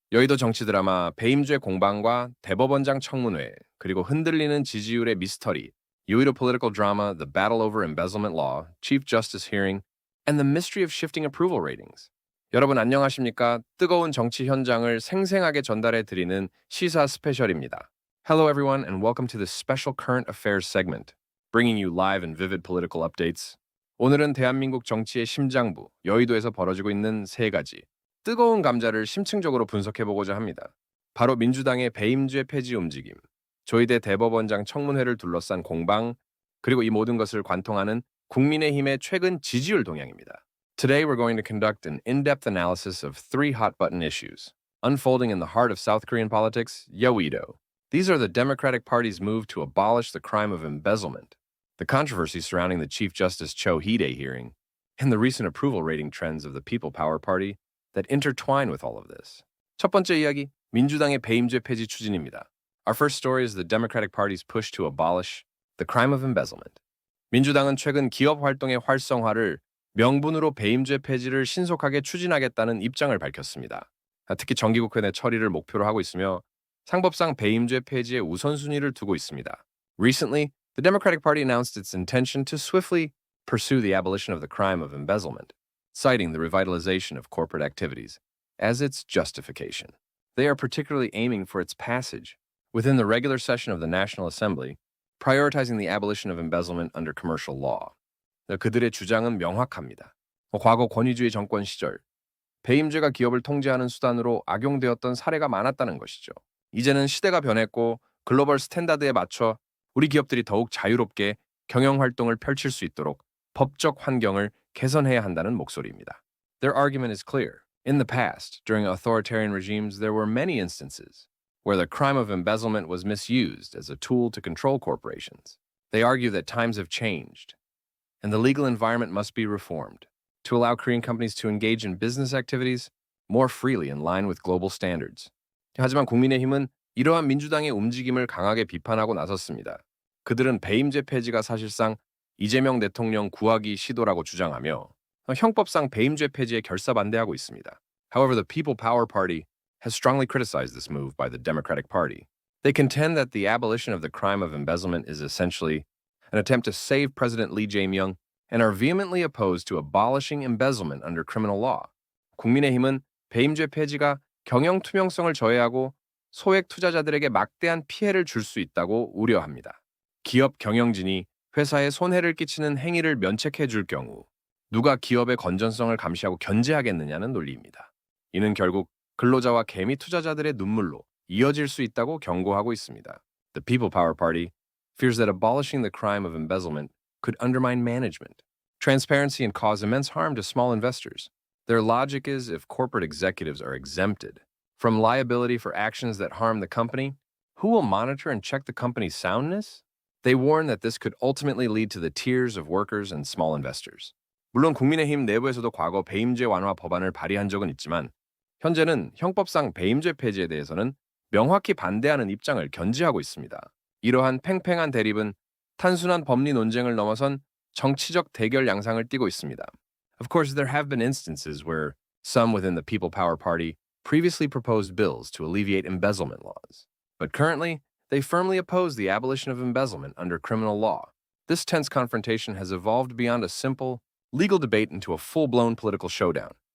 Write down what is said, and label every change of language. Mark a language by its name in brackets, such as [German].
[Korean] 여의도 정치 드라마 배임죄 공방과 대법원장 청문회, 그리고 흔들리는 지지율의 미스터리, 여의도 [English] political drama The Battle Over Embezzlement Law, Chief Justice Hearing, and the Mystery of Shifting Approval Ratings. [Korean] 여러분 안녕하십니까? 뜨거운 정치 현장을 생생하게 전달해 드리는 시사 스페셜입니다. [English] Hello everyone and welcome to this special current affairs segment, bringing you live and vivid political updates. [Korean] 오늘은 대한민국 정치의 심장부, 여의도에서 벌어지고 있는 세 가지 뜨거운 감자를 심층적으로 분석해보고자 합니다. 바로 민주당의 배임죄 폐지 움직임, 조희대 대법원장 청문회를 둘러싼 공방, 그리고 이 모든 것을 관통하는 국민의힘의 최근 지지율 동향입니다. [English] Today we're going to conduct an in-depth analysis of three hot-button issues, unfolding in the heart of South Korean politics, Yeouido. These are the Democratic Party's move to abolish the crime of embezzlement, the controversy surrounding the Chief Justice Cho Hee-dae hearing, and the recent approval rating trends of the People Power Party that intertwine with all of this. [Korean] 첫 번째 이야기, 민주당의 배임죄 폐지 추진입니다. [English] Our first story is the Democratic Party's push to abolish the crime of embezzlement. [Korean] 민주당은 최근 기업 활동의 활성화를 명분으로 배임죄 폐지를 신속하게 추진하겠다는 입장을 밝혔습니다. 특히 정기국회 내 처리를 목표로 하고 있으며 상법상 배임죄 폐지에 우선순위를 두고 있습니다. [English] Recently, the Democratic Party announced its intention to swiftly pursue the abolition of the crime of embezzlement, citing the revitalization of corporate activities as its justification. They are particularly aiming for its passage within the regular session of the National Assembly, prioritizing the abolition of embezzlement under commercial law. [Korean] 그들의 주장은 명확합니다. 과거 권위주의 정권 시절 배임죄가 기업을 통제하는 수단으로 악용되었던 사례가 많았다는 것이죠. 이제는 시대가 변했고 글로벌 스탠다드에 맞춰 우리 기업들이 더욱 자유롭게 경영 활동을 펼칠 수 있도록 법적 환경을 개선해야 한다는 목소리입니다. [English] Their argument is clear. In the past, during authoritarian regimes, there were many instances where the crime of embezzlement was misused as a tool to control corporations. They argue that times have changed, and the legal environment must be reformed to allow Korean companies to engage in business activities more freely in line with global standards. [Korean] 하지만 국민의힘은 이러한 민주당의 움직임을 강하게 비판하고 나섰습니다. 그들은 배임죄 폐지가 사실상 이재명 대통령 구하기 시도라고 주장하며 형법상 배임죄 폐지에 결사반대하고 있습니다. [English] However, the People Power Party has strongly criticized this move by the Democratic Party. They contend that the abolition of the crime of embezzlement is essentially an attempt to save President Lee Jae-myung and are vehemently opposed to abolishing embezzlement under criminal law. [Korean] 국민의힘은 배임죄 폐지가 경영 투명성을 저해하고 소액 투자자들에게 막대한 피해를 줄 수 있다고 우려합니다. 기업 경영진이 회사에 손해를 끼치는 행위를 면책해 줄 경우 누가 기업의 건전성을 감시하고 견제하겠느냐는 논리입니다. 이는 결국 근로자와 개미 투자자들의 눈물로 이어질 수 있다고 경고하고 있습니다. [English] The People Power Party fears that abolishing the crime of embezzlement could undermine management, transparency, and cause immense harm to small investors. Their logic is if corporate executives are exempted from liability for actions that harm the company, who will monitor and check the company's soundness? They warn that this could ultimately lead to the tears of workers and small investors. [Korean] 물론 국민의힘 내부에서도 과거 배임죄 완화 법안을 발의한 적은 있지만 현재는 형법상 배임죄 폐지에 대해서는 명확히 반대하는 입장을 견지하고 있습니다. 이러한 팽팽한 대립은 단순한 법리 논쟁을 넘어선 정치적 대결 양상을 띠고 있습니다. [English] Of course, there have been instances where some within the People Power Party previously proposed bills to alleviate embezzlement laws. But currently, they firmly oppose the abolition of embezzlement under criminal law. This tense confrontation has evolved beyond a simple legal debate into a full-blown political showdown.